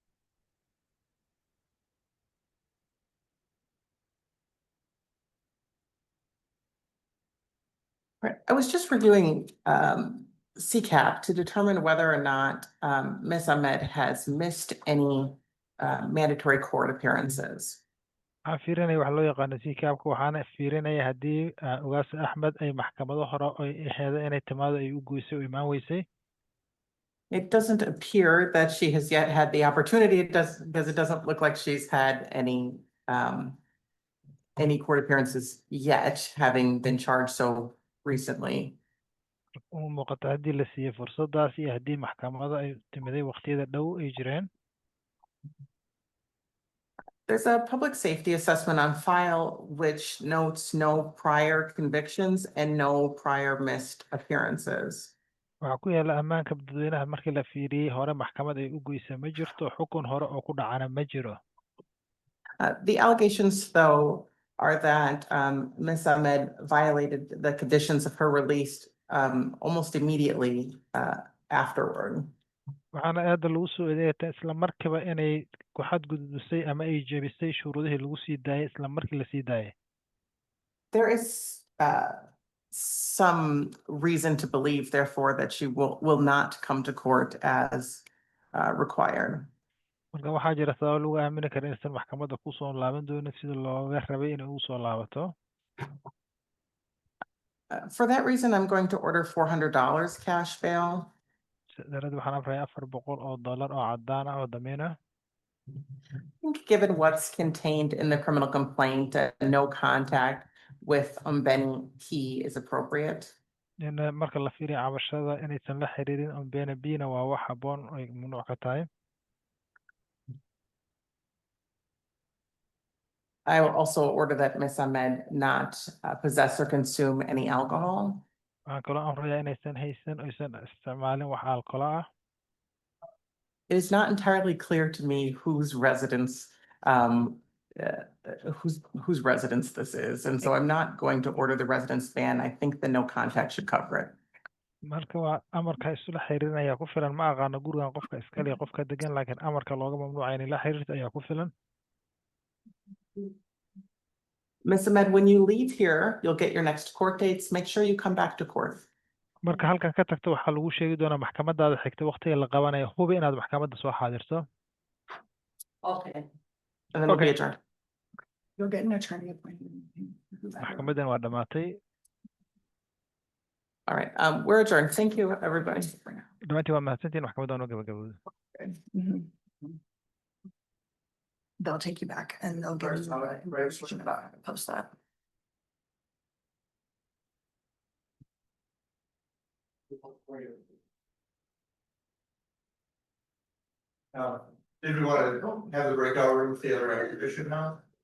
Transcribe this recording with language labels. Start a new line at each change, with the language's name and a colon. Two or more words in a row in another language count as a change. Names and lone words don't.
English: Right, I was just reviewing CCAP to determine whether or not Ms. Ahmed has missed any mandatory court appearances.
Somali: Waxaan fiirinaya wax loo yaqaano CCAP-ka waxaana fiirinaya haddii Ugaas Axmed ay maxkamado hore ay aheedo inay timaado ay u goysay oo imaan weysay.
English: It doesn't appear that she has yet had the opportunity. It does, because it doesn't look like she's had any court appearances yet, having been charged so recently.
Somali: Uma muuqata haddii la siiyey fursadaas iyo haddii maxkamado ay timiday waqtiyada dhow ay jireen.
English: There's a public safety assessment on file which notes no prior convictions and no prior missed appearances.
Somali: Waxaa ku yaala ammaanka dadweynaha markii la fiiriyey hore maxkamad ay u goysay ma jirto, xukun hore oo ku dhacana ma jiro.
English: The allegations, though, are that Ms. Ahmed violated the conditions of her release almost immediately afterward.
Somali: Waxaana aada lagu soo eedeeyay isla markiiba inay ku xadgudubisay ama ay jebisay shuruudihii lagu sii daayay isla markii la sii daayay.
English: There is some reason to believe, therefore, that she will not come to court as required.
Somali: Marka waxaa jira sabab lagu aamini kara inaysan maxkamadda ku soo laaban doonin sida looga rabay inay u soo laabato.
English: For that reason, I'm going to order $400 cash bail.
Somali: Darada waxaan amrayaa $400 oo caddaan ah oo damiin ah.
English: I think given what's contained in the criminal complaint, no contact with Umbeni Key is appropriate.
Somali: in marka la fiiriyo cabashada inaysan la xiriirin on beena bina waa wax habboon ay mamnuuc ka tahay.
English: I will also order that Ms. Ahmed not possess or consume any alcohol.
Somali: Waxaan kaloo amrayaa inaysan haysan oysan isticmaalin wax alcohol ah.
English: It is not entirely clear to me whose residence, whose residence this is, and so I'm not going to order the residence ban. I think the no contact should cover it.
Somali: Marka waa amarka isula xiriirin ayaa ku filan, ma aqaano gurigan qofka iskale iyo qofka degan, laakiin amarka looga mamnuuca inay la xiriirto ayaa ku filan.
English: Ms. Ahmed, when you leave here, you'll get your next court dates. Make sure you come back to court.
Somali: Marka halkan ka tagto waxaa lagu sheegi doonaa maxkamadaada xigta waqtiga la qabanayo, hubi inaad maxkamadda soo xaadirto.
English: Okay. And then we'll be Okay. adjourned. You'll get an attorney appointment.
Somali: Maxkamaddan waa dhamaatay.
English: All right, we're adjourned. Thank you, everybody.
Somali: Dhamaantiin waa mahadsantihiin, maxkamadda waa noo gabagabowday. Mhm.
English: They'll take you back and they'll give you information about how to post that. Did we want to have the breakout room with the other air condition now?